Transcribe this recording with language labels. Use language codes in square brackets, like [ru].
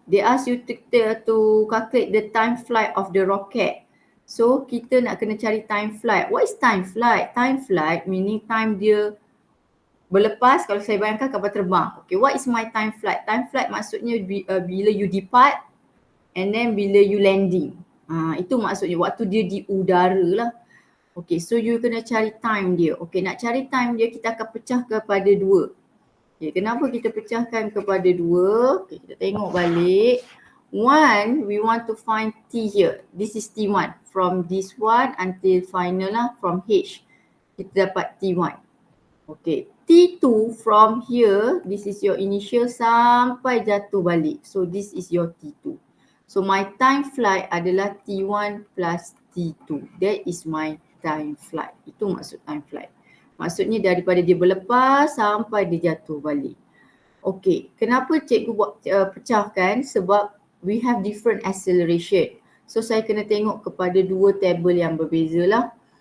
[en] They ask you to calculate the time flight of the rocket. [ms] So kita nak kena cari time flight. [en] What is time flight? [ms] Time flight meaning time dia berlepas, kalau saya bayangkan kapal terbang. [en] Okay, what is my time flight? Time flight [ms] maksudnya bila [en] you depart and then bila you landing. [ms] Itu maksudnya waktu dia di udara lah. Okay, so you kena cari time dia. Okay, nak cari time dia kita akan pecah kepada 2. Okay, kenapa kita pecahkan kepada 2? Okay, kita tengok balik. [en] 1, we want to find T here. This is T1. From this one until final lah, from H. [ms] Kita dapat T1. Okay, [en] T2 from here, this is your initial [ms] sampai jatuh balik. [en] So this is your T2. So my time flight adalah T1 plus T2. That is my time flight. [ms] Itu maksud time flight. Maksudnya daripada dia berlepas sampai dia jatuh balik. Okay, kenapa cikgu buat pecahkan? [en] Sebab we have different acceleration. [ms] So saya kena tengok kepada 2 table yang berbeza lah.